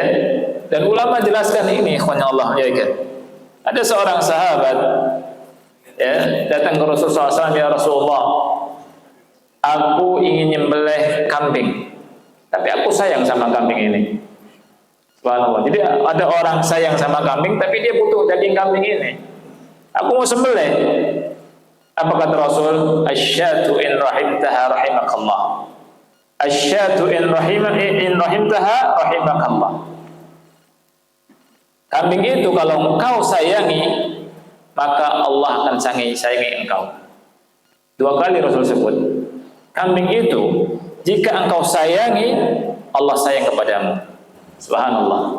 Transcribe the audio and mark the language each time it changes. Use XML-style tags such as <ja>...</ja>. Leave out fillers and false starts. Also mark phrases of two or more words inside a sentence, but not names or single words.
<id>Dan ulama jelaskan ini, ikhwanya Allah ya. Ada seorang sahabat ya datang ke Rasulullah SAW, ya Rasulullah, aku ingin nyembelih kambing, tapi aku sayang sama kambing ini. Subhanallah. Jadi ada orang sayang sama kambing, tapi dia butuh daging kambing ini. Aku mau sembelih. Apa kata Rasul?</id> <ar>الشاة إن رحمتها رحمك الله. الشاة إن رحمتها رحمك الله.</ar> <id>Kambing itu kalau engkau sayangi, maka Allah akan sayangi engkau. 2 kali Rasul sebut. Kambing itu jika engkau sayangi, Allah sayang kepadamu. Subhanallah.</id>